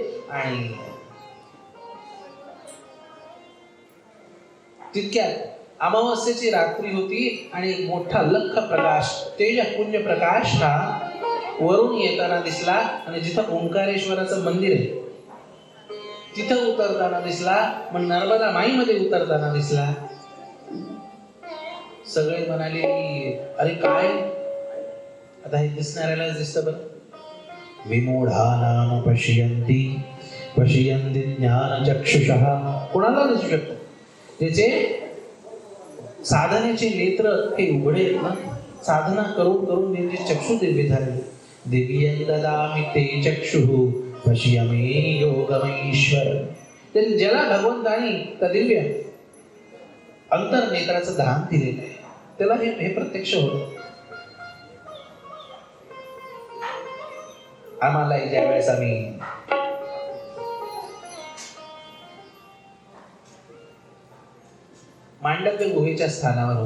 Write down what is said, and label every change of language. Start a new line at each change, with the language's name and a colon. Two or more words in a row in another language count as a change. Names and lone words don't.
Marathi: आणि तितक्यात अमावस्येची रात्री होती आणि एक मोठा लख प्रकाश, तेजपुंज प्रकाश हा वरून येताना दिसला आणि जिथं ओंकारेश्वराचं मंदिर आहे तिथं उतरताना दिसला, मग नर्मदा माईमध्ये उतरताना दिसला. सगळे म्हणाले की अरे काय आता हे दिसणाऱ्याला दिसतं बरं.
Sanskrit: विमूढानाम पश्यन्ति पश्यन्ति ज्ञान चक्षुषः,
Marathi: कोणाला दिसू शकतं त्याचे साधनेचे नेत्र हे उघडे आहेत ना, साधना करून करून त्यांचे चक्षु दिव्य झाले.
Sanskrit: दिव्यं ददामि ते चक्षुः पश्यामि योगमैश्वर.
Marathi: ज्याला भगवंतानी त्या दिव्य अंतर्नेत्राचं दान दिलेलं आहे त्याला हे प्रत्यक्ष होतं. आम्हाला ज्यावेळेस आम्ही मांडव्य गुहेच्या स्थानावर होत.